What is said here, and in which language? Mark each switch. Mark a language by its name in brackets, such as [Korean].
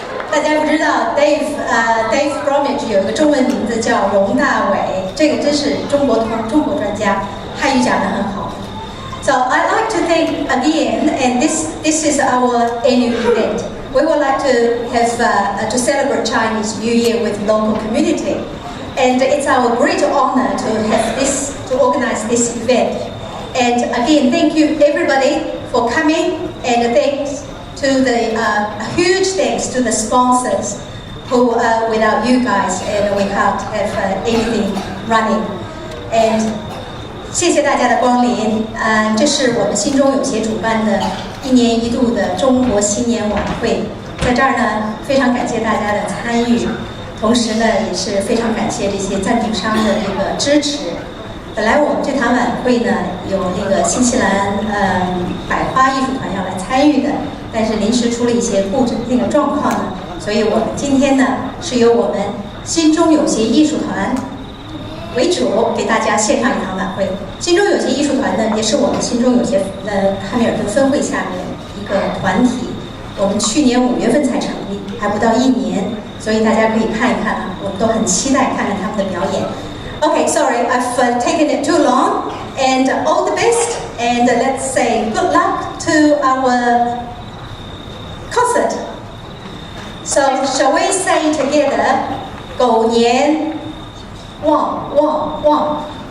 [Chinese] 大家不知道 Dave Bromwich 有个中文名字叫容大伟，这个真是中国专家，汉语讲得很好。 [English] So I'd like to thank again, and this is our annual event. We would like to have to celebrate Chinese New Year with local community. And it's our great honor to organize this event. And again, thank you everybody for coming, and thanks to the huge thanks to the sponsors who without you guys and we can't have anything running. [Chinese] And 谢谢大家的光临，这是我们心中有协主办的1年1度的中国新年晚会，在这儿呢非常感谢大家的参与，同时呢也是非常感谢这些赞助商的这个支持。本来我们这场晚会呢有那个新西兰百花艺术团要来参与的，但是临时出了一些状况呢，所以我们今天呢是由我们心中有协艺术团为主，给大家献上一场晚会。心中有协艺术团呢，也是我们心中有协汉密尔顿分会下面一个团体。我们去年5月份才成立，还不到1年，所以大家可以看一看啊，我们都很期待看看他们的表演。 [English] Okay, sorry, I've taken it too long, and all the best, and let's say good luck to our concert. So, shall we say together, [Chinese] 狗年旺旺旺.